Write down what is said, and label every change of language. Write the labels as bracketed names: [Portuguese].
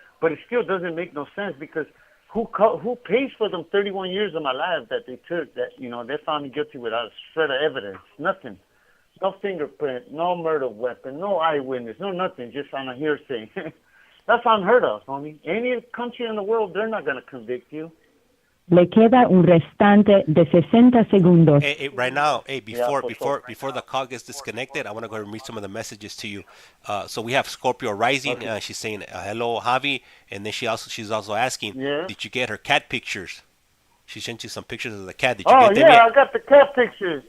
[English] But it still doesn't make no sense because who pays for them 31 years of my life that they took, that, you know, they found me guilty without a shred of evidence, nothing. No fingerprint, no murder weapon, no eyewitness, no nothing, just on a hearsay. That's unheard of, homie. Any country in the world, they're not going to convict you. [Spanish] Le queda un restante de 60 segundos. [English] Hey, right now, before the call gets disconnected, I want to go and read some of the messages to you. So we have Scorpio Rising. Okay. She's saying hello, Javi, and then she's also asking, did you get her cat pictures? She sent you some pictures of the cat. Did you get them yet? I got the cat pictures.